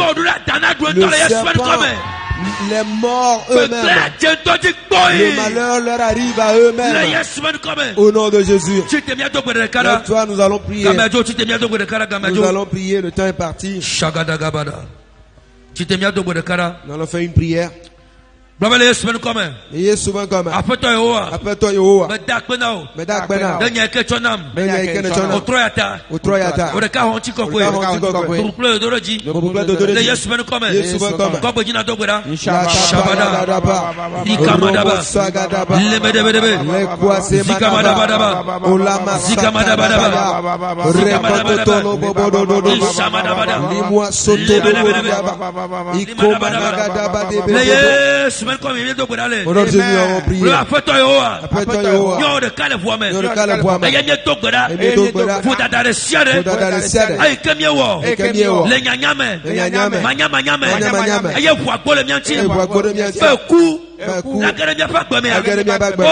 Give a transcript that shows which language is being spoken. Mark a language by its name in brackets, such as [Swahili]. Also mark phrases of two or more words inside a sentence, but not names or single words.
[French] Le serpent, les morts eux-mêmes, le malheur leur arrive à eux-mêmes. Au nom de Jésus. Lève-toi, nous allons prier. Nous allons prier, le temps est parti. Nous allons faire une prière. Eye souvent comme. [Ewe] Apetɔ Yehowa. Apetɔ Yehowa. Meda akpena o. Meda akpena. Ne nye ke tsɔ nam. Ne nye ke ne tsɔ nam. Otrɔyata. Otrɔyata. O ɖeka hɔn tsi kɔkɔe. Turukple do ɖe dzi. Le Yesu menu kɔme. Yesu menu kɔme. Kɔgbe dzina do gbe ɖa. Shabada. Ikamadaba. Lemedebedebe. Zikamadabadaba. Olama. Zikamadabadaba. Rekotono bobododo. Shamadabada. Limwa soto bobododo. Ikomanagada debe. Le Yesu menu kɔme mi do gbe ɖa le. [French] Au nom de Jésus, nous avons prié. [Ewe] Le Apetɔ Yehowa. Apetɔ Yehowa. Nyɔ ɖeka le ʋua me. Nyɔ ɖeka le ʋua me. Eye nye do gbe ɖa. Eye do gbe ɖa. Vodada ɖe sia ɖe. Vodada ɖe sia ɖe. Eyi ke miewɔ. Eyi ke miewɔ. Le nyanya me. Le nyanya me. Manyamanya me. Manyamanya me. Eye ʋua gbo le mia ŋuti. Eye ʋua gbo le mia ŋuti. Be ku. Ku. Nage ɖe miaƒe agbemea. Nage ɖe miaƒe agbemea.